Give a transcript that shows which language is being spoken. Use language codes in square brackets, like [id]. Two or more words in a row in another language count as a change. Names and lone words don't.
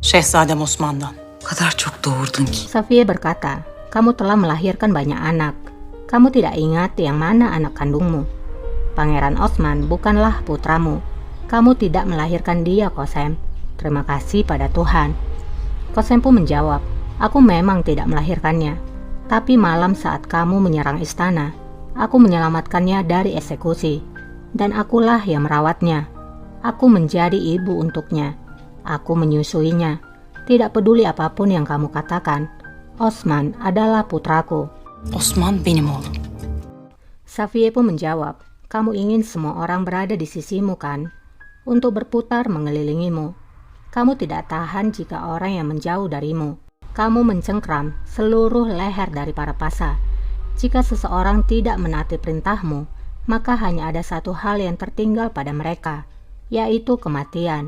[tr] Şehzadem Osman'dan. O kadar çok doğurdun ki. [id] Safiye berkata, kamu telah melahirkan banyak anak. Kamu tidak ingat yang mana anak kandungmu. Pangeran Osman bukanlah putramu. Kamu tidak melahirkan dia, Qasem. Terima kasih pada Tuhan. Qasem pun menjawab, aku memang tidak melahirkannya. Tapi malam saat kamu menyerang istana, aku menyelamatkannya dari eksekusi. Dan akulah yang merawatnya. Aku menjadi ibu untuknya. Aku menyusuinya. Tidak peduli apapun yang kamu katakan, Osman adalah putraku. [tr] Osman benim oğlum. [id] Safiye pun menjawab, kamu ingin semua orang berada di sisimu kan? Untuk berputar mengelilingimu. Kamu tidak tahan jika orang yang menjauh darimu. Kamu mencengkram seluruh leher dari para pasa. Jika seseorang tidak menaati perintahmu, maka hanya ada satu hal yang tertinggal pada mereka, yaitu kematian.